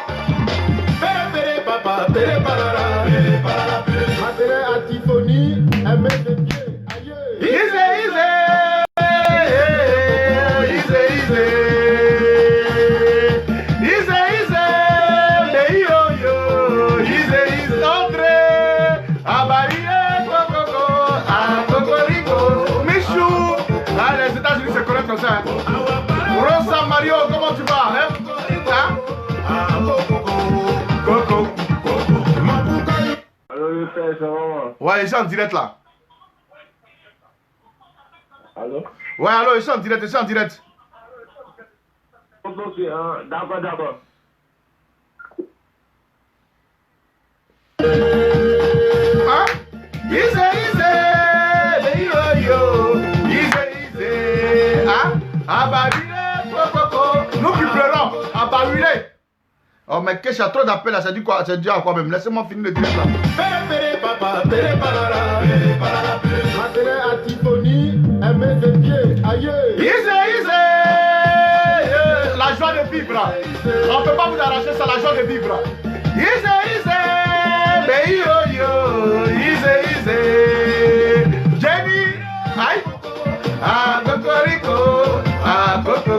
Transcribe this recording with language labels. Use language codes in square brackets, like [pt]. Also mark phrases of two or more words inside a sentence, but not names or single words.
[fr] Papa, péré parara, péré parara, péré. Matéré à Tiffany, elle met des pieds, aïe. [en] Easy, easy. Easy, easy. Easy, easy. Hey, yo, yo. Easy, easy. [fr] André. Abaye, Coco, à Cocorico. Michou. Ah, les États-Unis se connaissent comme ça. Rosa Mario, comment tu vas? Hein? Coco. Allô, le père, ça va? Ouais, ils sont en direct là. Allô? Ouais, allô, ils sont en direct, Ok, d'accord, d'accord. Hein? [en] Easy, easy. Yo, yo. Easy, easy. [fr] Hein? Abahuilé, Coco. Nous qui pleurons. Abahuilé. Oh, mais qu'est-ce qu'il y a trop d'appels là? Ça dit quoi? Ça dit à quoi même? Laissez-moi finir le direct là. Péré papa, péré parara, péré parara, péré. Matéré à Tiffany, elle met des pieds, aïe. [en] Easy, easy. [fr] La joie de vivre. On ne peut pas vous arracher ça, la joie de vivre. [en] Easy, easy. Mais yo, yo. Easy, easy. Jenny. [fr] Aïe. Ah, Cocorico. Ah, Coco.